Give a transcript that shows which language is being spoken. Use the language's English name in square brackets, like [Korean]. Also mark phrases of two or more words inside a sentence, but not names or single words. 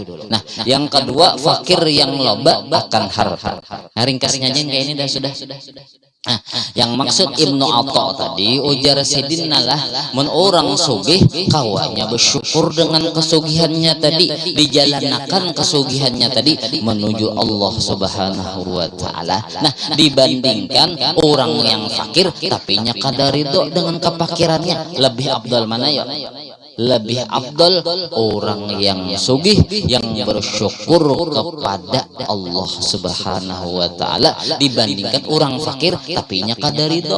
[Banjar] Nah, yang kedua fakir yang loba akan harta. Nah, ringkasnya aja kayak ini dah sudah. Nah, yang maksud Ibnu Atha tadi ujar Sidin lah, mun orang sugih kawanya bersyukur dengan kesugihannya tadi, dijalankan kesugihannya tadi menuju Allah [Arabic] سبحانه وتعالى. [Banjar] Nah, dibandingkan orang yang fakir tapi nya kada ridho dengan kepakirannya, lebih afdal mana ya? Lebih afdal orang yang sugih yang bersyukur kepada Allah [Arabic] سبحانه وتعالى [Banjar] dibandingkan orang fakir tapi nya kada ridho.